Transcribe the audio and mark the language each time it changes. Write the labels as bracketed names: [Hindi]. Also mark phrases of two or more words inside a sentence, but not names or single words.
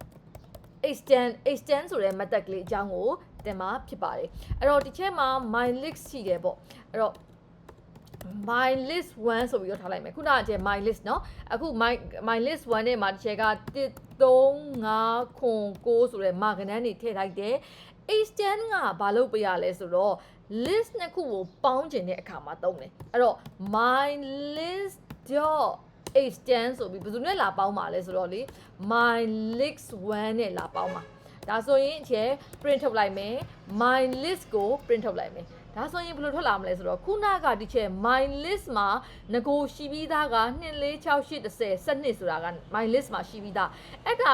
[Burmese] extend ဆိုတဲ့ method ကလေးအကြောင်းကိုတင်မှာဖြစ်ပါတယ်အဲ့တော့ဒီချက်မှာ [English] my list [Burmese] ရှိတယ်ပေါ့အဲ့တော့ [English] my list 1 [Burmese] ဆိုပြီးတော့ထားလိုက်မယ်ခုနက [English] my list [Burmese] เนาะအခု [English] my list 1 [Burmese] နဲ့မှာဒီချက်က13509ဆိုတဲ့ mark ကဏ္ဍတွေထည့်လိုက်တယ် extend ကဘာလုပ်ပေးရလဲဆိုတော့ list နှစ်ခုကိုပေါင်းခြင်းတဲ့အခါမှာသုံးတယ်အဲ့တော့ [English] my list dot extend [Burmese] ဆိုပြီးဘ ယ်သူနဲ့လာပေါင်းပါလဲဆိုတော့လေ [English] my list 1 [Burmese] နဲ့လာပေါင်းပါဒါဆိုရင်print ထုတ်လိုက်မယ် [English] my list [Burmese] ကို print ထုတ်လိုက်မယ်ဒါဆိုရင်ဘယ်လိုထွက်လာမလဲဆိုတော့ခုနကဒီချက် [English] my list [Burmese] မှာငကိုရှိပြီးသားက246810ဆိုတာက [English] my list [Burmese] မှာရှိပြီးသားအဲ့ဒါ